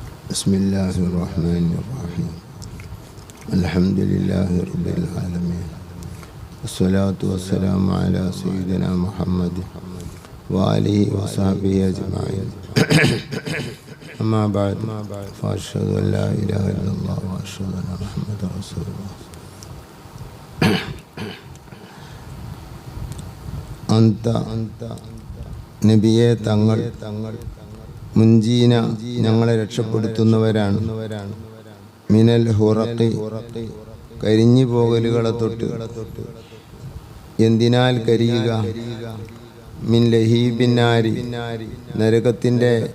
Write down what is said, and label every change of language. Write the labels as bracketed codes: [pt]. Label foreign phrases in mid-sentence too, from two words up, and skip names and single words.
[ar] بسم الله الرحمن الرحيم الحمد لله رب العالمين والصلاة والسلام على سيدنا محمد وآله وصحبه أجمعين أما بعد فأشهد أن لا إله إلا الله وأشهد أن محمدا رسول الله [ml] أنت നബിയെ തങ്ങൾ മുൻജീന ഞങ്ങളെ രക്ഷപ്പെടുത്തുന്നവരാണ് [ar] من الحرق [ml] കരിഞ്ഞു പോകലുകളെ തൊട്ട് എന്തിനാൽ കരിയുക [ar] من لهيب النار [ml] നരകത്തിൻ്റെ